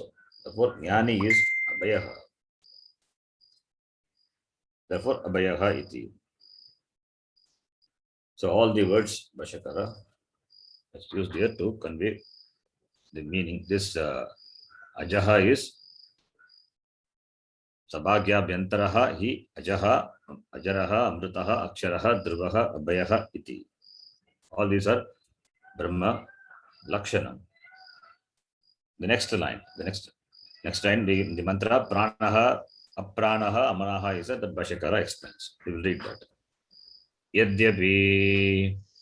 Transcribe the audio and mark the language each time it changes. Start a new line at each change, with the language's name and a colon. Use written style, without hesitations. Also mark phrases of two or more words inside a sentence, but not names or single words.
English: Therefore, Jnani is Abhayaha. Therefore,
Sanskrit: Abhayaha iti.
English: So all the words Bhashyakara is used here to convey the meaning.
Sanskrit: This Ajaha is Sabhagyabhyantaraha hi Ajaha, Ajaraha, Amritaha, Aksharaha, Dhruvaha, Abhayaha iti.
English: All these are
Sanskrit: Brahma Lakshana.
English: The next line, the mantra
Sanskrit: Pranaha, Apranaha, Amanaha
English: is that Bhashyakara explains. We will read that.
Sanskrit: Yadyapi